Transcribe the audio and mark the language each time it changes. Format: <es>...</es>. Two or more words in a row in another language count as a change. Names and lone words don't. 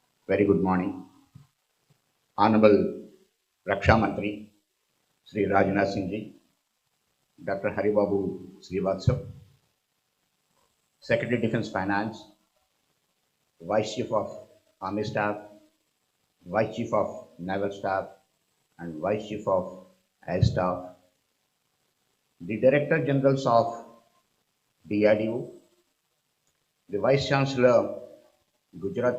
<en>Very good morning. Honorable Raksha Mantri, Sri Rajnath Singh Ji, Dr. Haribabu Srivatsav, Secretary Defense Finance, Vice Chief of Army Staff, Vice Chief of Naval Staff, and Vice Chief of Air Staff, the Director Generals of DRDO, the Vice Chancellor, Gujarat</en>